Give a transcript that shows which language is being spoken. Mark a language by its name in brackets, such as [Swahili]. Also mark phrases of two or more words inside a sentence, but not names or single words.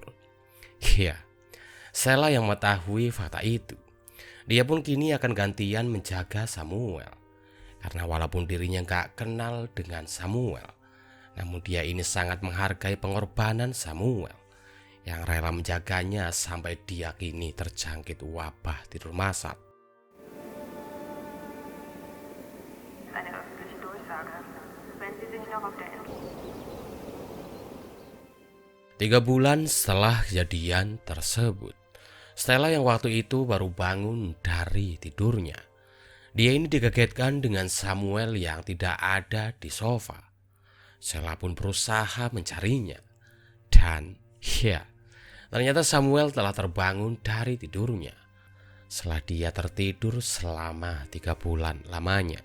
[Indonesian] Ya, Stella yang mengetahui fakta itu, dia pun kini akan gantian menjaga Samuel. Karena walaupun dirinya gak kenal dengan Samuel, namun dia ini sangat menghargai pengorbanan Samuel yang rela menjaganya sampai dia kini terjangkit wabah tidur massal. [German] Eine öffentliche Durchsage. Wenn Sie sich noch auf der [Indonesian] 3 bulan setelah kejadian tersebut, Stella yang waktu itu baru bangun dari tidurnya. Dia ini dikagetkan dengan Samuel yang tidak ada di sofa. Stella pun berusaha mencarinya. Dan ya, ternyata Samuel telah terbangun dari tidurnya setelah dia tertidur selama 3 bulan lamanya.